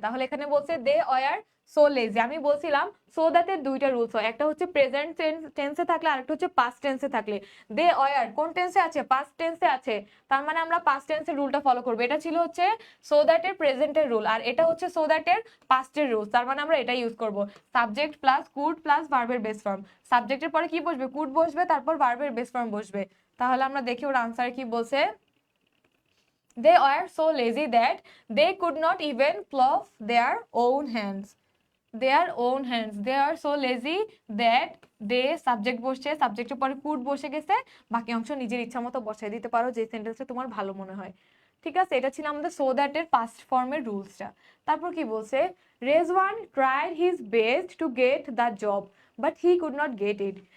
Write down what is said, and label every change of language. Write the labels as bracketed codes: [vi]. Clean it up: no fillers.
[bn] তাহলে এখানে বলছে [en] they were so lazy। [bn] আমি বলছিলাম so that এর দুইটা রুলস হয়, একটা হচ্ছে প্রেজেন্ট টেন্সে থাকলে আর একটা হচ্ছে পাস্ট টেন্সে থাকলে। they were কোন টেন্সে আছে? পাস্ট টেন্সে আছে, তার মানে আমরা পাস্ট টেন্সের রুলটা ফলো করব। এটা ছিল হচ্ছে so that এর প্রেজেন্টের রুল, আর এটা হচ্ছে so that এর পাস্টের রুল, তার মানে আমরা এটা ইউজ করব। সাবজেক্ট প্লাস কুড প্লাস ভার্বের বেস ফর্ম। সাবজেক্টের পরে কি বসবে? কুড বসবে, তারপর ভার্বের বেস ফর্ম বসবে। তাহলে আমরা দেখি ওর আনসার কি বলছে। [en] They were so lazy that they could not even plow their own hands. Their own hands. They are so lazy that they, [bn] subject বসছে, সাবজেক্টের পরে কুড বসে গেছে, বাকি অংশ নিজের ইচ্ছা মতো বসাই দিতে পারো যে সেন্টেন্সটা তোমার ভালো মনে হয়। ঠিক আছে, এটা ছিল আমাদের সো দ্যাট এর পাস্ট ফর্মের রুলসটা। তারপর কি বলছে? [en] Rezwan tried his best to get the job but he could not get it.